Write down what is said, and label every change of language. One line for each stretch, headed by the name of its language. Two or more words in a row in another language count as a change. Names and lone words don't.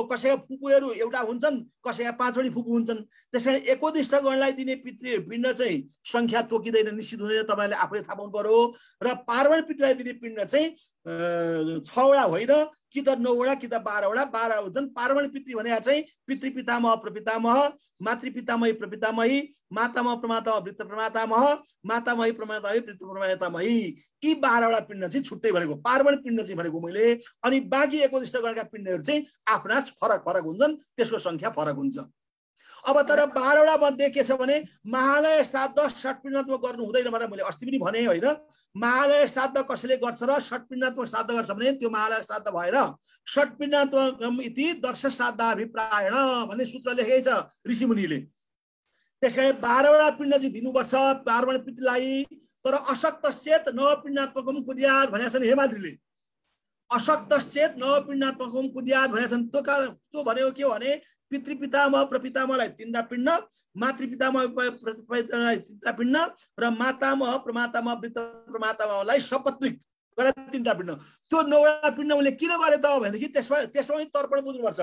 Nepali: कसैका फुपूहरू एउटा हुन्छन्, कसैका 5 वटी फुपू हुन्छन्। त्यसैले एकोदिष्ट गणलाई दिने पिण्ड चाहिँ संख्या तोकिँदैन, निश्चित हुँदैन, तपाईँले आफूले थाहा पाउनु पर्यो। र पार्वण पितृलाई दिने पिण्ड चाहिँ 6 वटा होइन, कि त 9 वटा कि त 12 वटा। 12 हुन्छन्। पार्वण पितृ भनेको चाहिँ पितृ पितामह प्रपितामह, मातृ पितामही प्रपितामही, मातामह प्रमातामह वृत्त प्रमातामह, मातामही प्रमातामही वृत्त प्रमातामही, यी 12 वटा पिण्ड चाहिँ छुट्टै भनेको पार्वण पिण्ड चाहिँ भनेको मैले। अनि बाँकी एकोदिष्ट गणका पिण्डहरू चाहिँ आफ्ना फरक फरक हुन्छन्, त्यसको संख्या फरक हुन्छ। अब तर 12 वटा मध्ये के छ भने महालय श्राद्ध षट्पिण्डात्मक गर्नु हुँदैन भनेर मैले अस्ति पनि भने होइन। महालय श्राद्ध कसैले गर्छ र षट्पिण्डात्मक श्राद्ध गर्छ भने त्यो महालय श्राद्ध भएर
Sanskrit: षट्पिण्डात्मक इति दर्श श्राद्धाभिप्रायण
Nepali: भन्ने सूत्र लेखेको छ ऋषिमुनिले। त्यसकारण 12 वटा पिण्ड चाहिँ दिनुपर्छ पार्वण पितृलाई। तर
Sanskrit: अशक्त चेत नवपिण्डात्मकम कुर्यात्
Nepali: भनेका छन् हेमाद्रीले।
Sanskrit: अशक्त चेत नवपिण्डात्मकम कुर्यात्
Nepali: भनेका छन्। त्यो भनेको के हो भने पितृपितामह प्रपितामहलाई 3 पिण्ड, मातृपितामह प्रपितामहलाई 3 पिण्ड र मातामह प्रमातामह वृत्त प्रमातामहलाई सपत्नीक गरेर 3 पिण्ड। त्यो 9 वटा पिण्ड उनले किन गरे त भनेदेखि त्यसमा तर्पण बुझ्नुपर्छ।